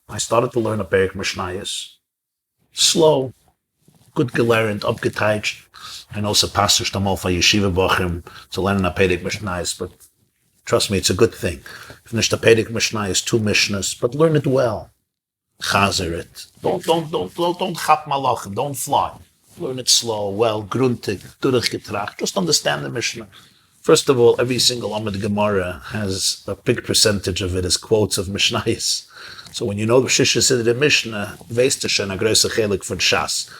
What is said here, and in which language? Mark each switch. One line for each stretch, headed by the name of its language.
English: I started to learn a Perik Mishnayos. Slow, good
Yiddish: gelernt, upgeteicht.
English: I know some pastors Mir Yeshiva Bochum to learn a Perik Mishnayos, but trust me, it's a good thing. Finish the Perik Mishnayos, 2 Mishnahs, but learn it well. Chazer it. Don't chap malachim. Don't fly. Learn it slow, well,
Yiddish: gruntig, durchgetracht.
English: Just understand the Mishnah. First of all, every single Amud Gemara has a big percentage of it as quotes of Mishnayos. So when you know the Shisha Siddur Mishnah,
Yiddish: weißt du schon a größer chelik von Shas.